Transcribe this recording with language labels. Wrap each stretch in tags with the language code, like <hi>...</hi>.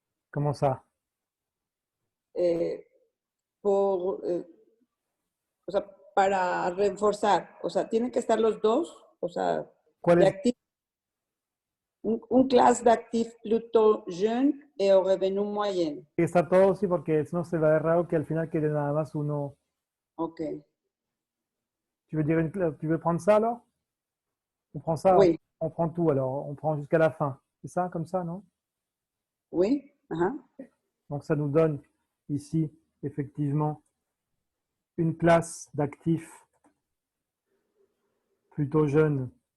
<fr>Comment ça?</fr> <es>O sea, para reforzar, o sea, tienen que estar los dos, o sea, ¿Cuál es?</es> <fr>un classe d'actifs plutôt jeunes et aux revenus moyens.</fr> <es>Está todo, sí, porque si no se va a ver raro que al final quede nada más uno. Ok.</es> <fr>Tu veux dire tu veux prendre ça alors? On prend ça, Oui. on prend tout alors, on prend jusqu'à la fin. C'est ça, comme ça, non? Oui. Donc ça nous donne ici, effectivement, une classe d'actifs plutôt jeunes.</fr>